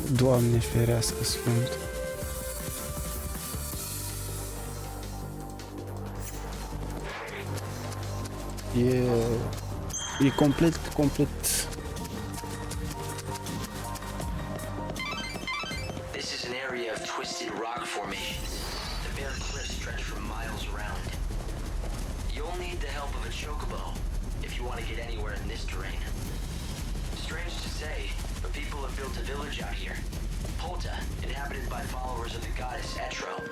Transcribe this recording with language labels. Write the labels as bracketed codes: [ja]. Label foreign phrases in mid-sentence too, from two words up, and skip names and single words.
[ro] Doamne ferească sfânt. E complet. [en] This is an area of twisted rock formations. The bare cliffs stretch for miles around. You'll need the help of a chocobo if you want to get anywhere in this terrain. Strange to say, but people have built a village out here. Polta, inhabited by followers of the goddess Etro.